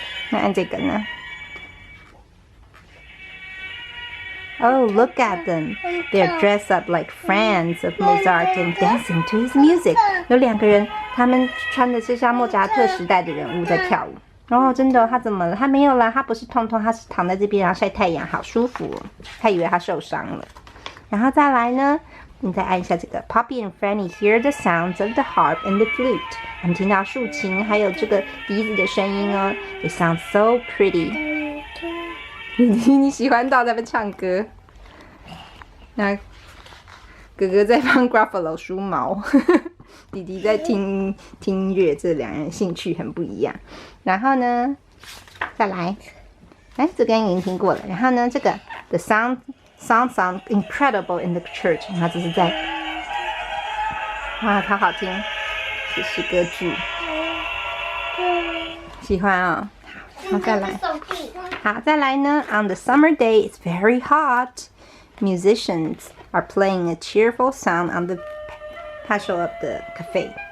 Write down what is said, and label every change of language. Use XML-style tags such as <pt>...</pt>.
<zh>那按这个呢？</zh> <en>Oh, look at them. They're dressed up like friends of Mozart and dancing to his music.</en> <zh>有2个人，他们穿的是像莫扎特时代的人物在跳舞。哦，真的，他怎么了？他没有啦，他不是痛痛，他是躺在这边然后晒太阳，好舒服哦。他以为他受伤了。然后再来呢，你再按一下这个</zh> <en>Poppy and Franny hear the sounds of the harp and the flute.</en> <zh>我们听到竖琴还有这个笛子的声音哦。</zh> <en>They sound so pretty.</en> <zh>你喜欢到他们唱歌？那哥哥在帮 Gruffalo 梳毛，弟弟在听音乐，这2人兴趣很不一样。然后呢，再来，这个已经听过了。然后呢，这个</zh> <en>The sound incredible in the church，</en> <zh>它这是在，哇，好好听，这是歌剧，喜欢哦。好，再来。好，再来呢</zh> <en>On the summer day, it's very hot. Musicians are playing a cheerful song on the patio of the cafe.</en>